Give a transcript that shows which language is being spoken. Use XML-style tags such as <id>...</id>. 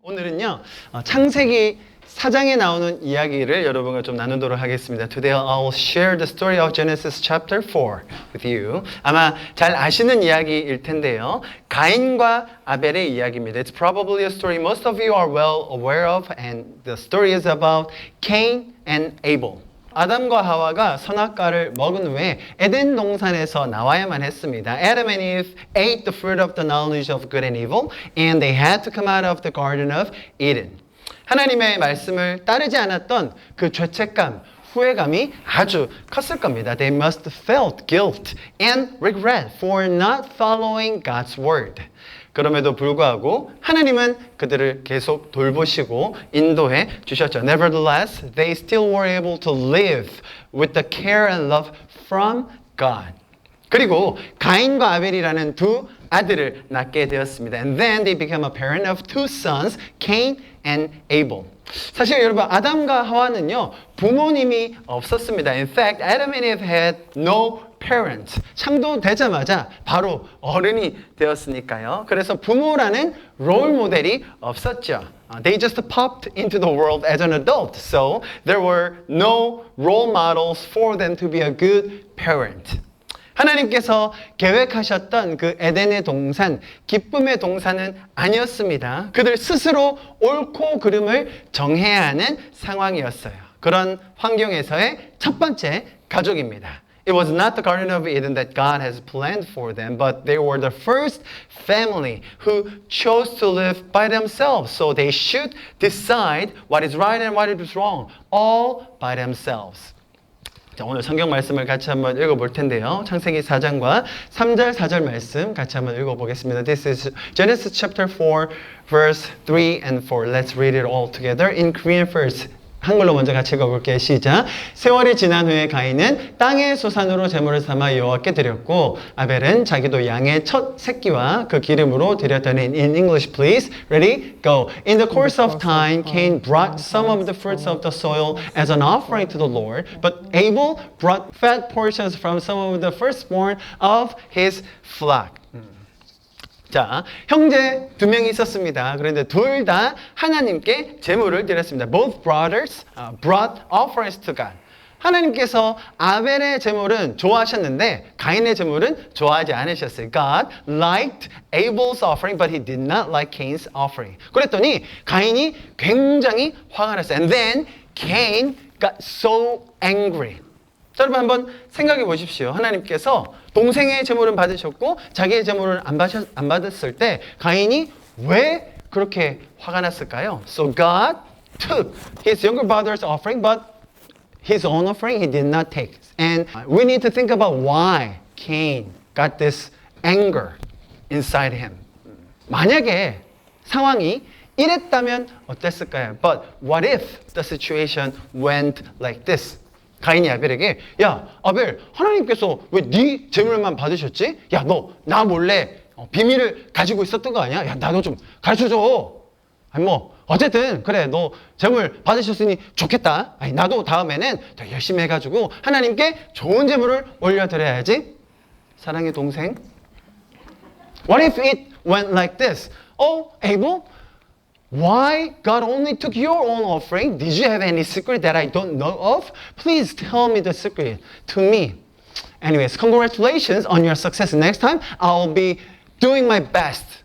<ko>오늘은요 창세기 4장에 나오는 이야기를 여러분과 좀 나누도록 하겠습니다.</ko> <en>Today I'll share the story of Genesis chapter 4 with you.</en> <ko>아마 잘 아시는 이야기일 텐데요. 가인과 아벨의 이야기입니다.</ko> <en>It's probably a story most of you are well aware of, and the story is about Cain and Abel.</en> <ko>아담과 하와가 선악과를 먹은 후에 에덴 동산에서 나와야만 했습니다.</ko> <en>Adam and Eve ate the fruit of the knowledge of good and evil, and they had to come out of the garden of Eden.</en> <ko>하나님의 말씀을 따르지 않았던 그 죄책감, 후회감이 아주 컸을 겁니다.</ko> <en>They must have felt guilt and regret for not following God's word.</en> <ko>그럼에도 불구하고 하나님은 그들을 계속 돌보시고 인도해 주셨죠.</ko> <en>Nevertheless, they still were able to live with the care and love from God.</en> <ko>그리고 가인과 아벨이라는 두 아들을 낳게 되었습니다.</ko> <en>And then they became a parent of two sons, Cain and Abel.</en> <ko>사실 여러분 아담과 하와는요 부모님이 없었습니다.</ko> <en>In fact, Adam and Eve had no parents.</en> <ko>창조되자마자 바로 어른이 되었으니까요. 그래서 부모라는 롤 모델이 없었죠.</ko> <en>They just popped into the world as an adult. So there were no role models for them to be a good parent.</en> <ko>하나님께서 계획하셨던 그 에덴의 동산, 기쁨의 동산은 아니었습니다. 그들 스스로 옳고 그름을 정해야 하는 상황이었어요. 그런 환경에서의 첫 번째 가족입니다.</ko> <en>It was not the Garden of Eden that God has planned for them, but they were the first family who chose to live by themselves. So they should decide what is right and what is wrong, all by themselves.</en> <ko>자, 오늘 성경 말씀을 같이 한번 읽어볼 텐데요. 창세기 4장과 3절, 4절 말씀 같이 한번 읽어보겠습니다.</ko> <en>This is Genesis chapter 4, verse 3 and 4. Let's read it all together in Korean first.</en> <ko>한글로 먼저 같이 읽어볼게요. 시작. 세월이 지난 후에 가인은 땅의 소산으로 제물을 삼아 여호와께 드렸고 아벨은 자기도 양의 첫 새끼와 그 기름으로 드렸더니</ko> <en>in English please. Ready? Go. In the course of time, Cain brought some of the fruits of the soil as an offering to the Lord, but Abel brought fat portions from some of the firstborn of his flock.</en> <ko>자, 형제 두 명이 있었습니다. 그런데 둘 다 하나님께 제물을 드렸습니다.</ko> <en>Both brothers brought offerings to God.</en> <ko>하나님께서 아벨의 제물은 좋아하셨는데 가인의 제물은 좋아하지 않으셨어요.</ko> <en>God liked Abel's offering, but he did not like Cain's offering.</en> <ko>그랬더니 가인이 굉장히 화가 났어요.</ko> <en>And then Cain got so angry.</en> <ko>자, 여러분 한번 생각해 보십시오. 하나님께서 동생의 제물은 받으셨고 자기의 제물을 안 받았을 때 가인이 왜 그렇게 화가 났을까요?</ko> <en>So God took his younger brother's offering, but his own offering he did not take. And we need to think about why Cain got this anger inside him.</en> <ko>만약에 상황이 이랬다면 어땠을까요?</ko> <en>But what if the situation went like this?</en> <ko>가인이 아벨에게 야 아벨 하나님께서 왜 네 제물만 받으셨지? 야 너 나 몰래 비밀을 가지고 있었던 거 아니야? 야 나도 좀 가르쳐줘. 아니 뭐 어쨌든 그래 너 제물 받으셨으니 좋겠다. 아니 나도 다음에는 더 열심히 해가지고 하나님께 좋은 제물을 올려드려야지. 사랑의 동생.</ko> <en>What if it went like this? Oh Abel, why God only took your own offering? Did you have any secret that I don't know of? Please tell me the secret to me. Anyways, congratulations on your success. Next time, I'll be doing my best.</en>